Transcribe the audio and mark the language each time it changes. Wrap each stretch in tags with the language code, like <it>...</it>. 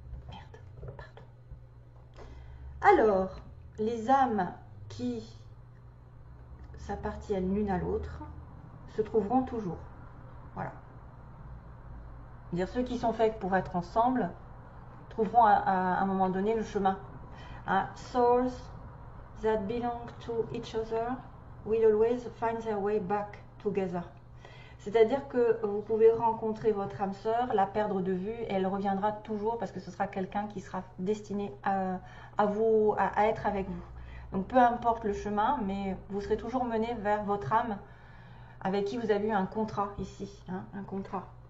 <fr>Merde, pardon. Alors, les âmes qui s'appartiennent l'une à l'autre se trouveront toujours. Voilà. Dire ceux qui sont faits pour être ensemble trouveront à un moment donné le chemin. Hein?</fr> <en>Souls that belong to each other will always find their way back together.</en> <fr>C'est-à-dire que vous pouvez rencontrer votre âme sœur, la perdre de vue, et elle reviendra toujours parce que ce sera quelqu'un qui sera destiné à être avec vous. Donc peu importe le chemin, mais vous serez toujours mené vers votre âme avec qui vous avez eu un contrat ici, hein, un contrat.</fr>